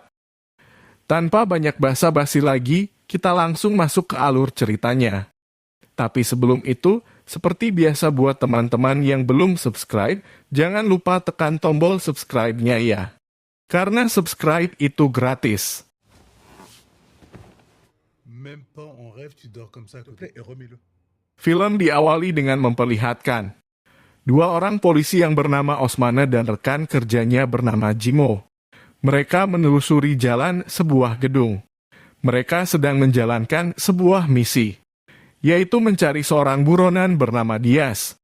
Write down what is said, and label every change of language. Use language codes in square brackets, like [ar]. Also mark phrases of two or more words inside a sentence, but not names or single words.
[id] Tanpa banyak basa-basi lagi, kita langsung masuk ke alur ceritanya. Tapi sebelum itu, seperti biasa buat teman-teman yang belum subscribe, jangan lupa tekan tombol subscribe-nya ya. Karena subscribe itu gratis. [fr] Même pas en rêve, tu dors comme ça à côté et remets-le. [id] Film diawali dengan memperlihatkan dua orang polisi yang bernama Osmane dan rekan kerjanya bernama Jimo. Mereka menelusuri jalan sebuah gedung. Mereka sedang menjalankan sebuah misi, yaitu mencari seorang buronan bernama Diaz.